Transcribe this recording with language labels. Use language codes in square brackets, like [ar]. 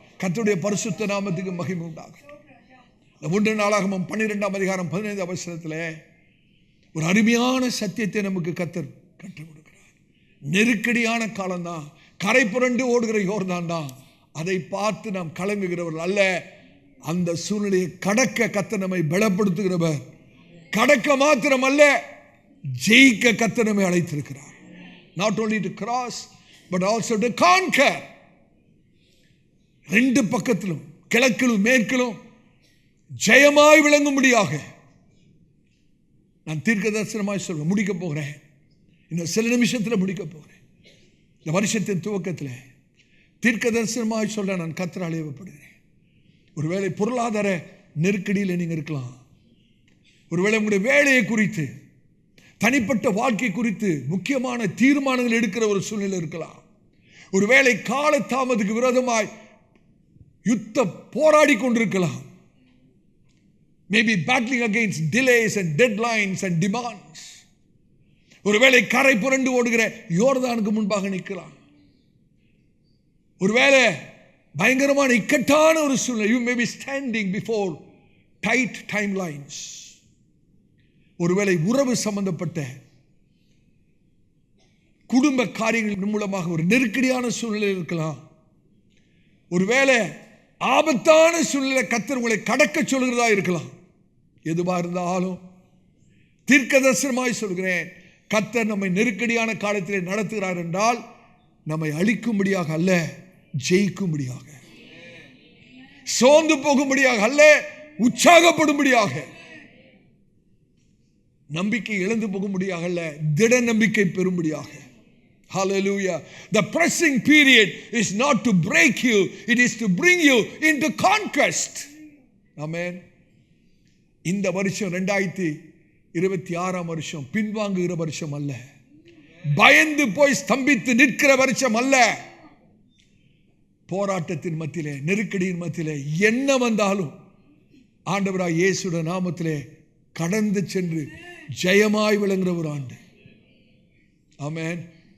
[ta] கர்த்தருடைய பரிசுத்த நாமத்துக்கு மகிமை உண்டாகட்டும். 1 நாளாகமம் 12ஆம் அதிகாரம் 15ஆம் வசனத்திலே ஒரு அருமையான சத்தியத்தை நமக்கு கர்த்தர் கற்றுக் கொடுக்கிறார். நெருக்கடியான காலம்தான், கரை புரண்டு ஓடுகிற யோர்தான் தான். அதை பார்த்து நாம் கலங்குகிறவர்கள் அல்ல. அந்த சூழ்நிலையை கடக்க கர்த்தர் நம்மை பலப்படுத்துகிறவர். கடக்க மாத்திரம் அல்ல, ஜெயிக்க கர்த்தர் நம்மை அழைத்திருக்கிறார். [en] Not only to cross but also to conquer. [ta] ரெண்டு பக்கத்திலும், கிழக்கிலும் மேற்கிலும் ஜெயமாய் விளங்கும்படியாக நான் தீர்க்க தரிசனமாய் சொல்ல முடிக்க போகிறேன். இன்னும் சில நிமிஷத்தில் முடிக்க போகிறேன். இந்த வருஷத்தின் துவக்கத்தில் தீர்க்க தரிசனமாய் சொல்ல நான் கர்த்தரால் ஏவப்படுகிறேன். ஒருவேளை பொருளாதார நெருக்கடியில் நீங்கள் இருக்கலாம். ஒருவேளை உங்களுடைய வேலையை குறித்து, தனிப்பட்ட வாழ்க்கை குறித்து முக்கியமான தீர்மானங்கள் எடுக்கிற ஒரு சூழ்நிலை இருக்கலாம். ஒருவேளை காலதாமதுக்கு விரோதமாய் யுத்த போராடி கொண்டிருக்கலாம். [en] Maybe battling against delays and deadlines and demands. [ta] ஒருவேளை கரை புரண்டு ஓடுகிற யோர்தானுக்கு முன்பாக நிற்கலாம். ஒருவேளை பயங்கரமான இக்கட்டான ஒரு சூழ்நிலை. [en] You may be standing before tight timelines. [ta] ஒருவேளை உறவு சம்பந்தப்பட்ட குடும்ப காரியங்கள் மூலமாக ஒரு நெருக்கடியான சூழ்நிலை இருக்கலாம். ஒருவேளை ஆபத்தான சூழ்நிலை கர்த்தர் உங்களை கடக்க சொல்கிறதா இருக்கலாம். எதுவா இருந்தாலும் தீர்க்கதரிசனமாய் சொல்கிறேன், கர்த்தர் நம்மை நெருக்கடியான காலத்திலே நடத்துகிறார் என்றால் நம்மை அழிக்கும்படியாக அல்ல, ஜெயிக்கும்படியாக, சோர்ந்து போகும்படியாக அல்ல, உற்சாகப்படும்படியாக, நம்பிக்கை இழந்து போகும்படியாக அல்ல, திட நம்பிக்கை பெறும்படியாக. [en] Hallelujah. The pressing period is not to break you, it is to bring you into conquest. Amen. [ta] இந்த வருஷம் 2026 வருஷம் பின்வாங்குகிற வருஷம் அல்ல, பயந்து போய் ஸ்தம்பித்து நிற்கிற வருஷம் அல்ல. போராட்டத்தின் மத்தியிலே, நெருக்கடியின் மத்தியிலே என்ன வந்தாலும் ஆண்டவராய் இயேசுவின் நாமத்திலே கடந்து சென்று ஜெயமாய் விளங்குகிற ஒரு ஆண்டு. ஆமென்.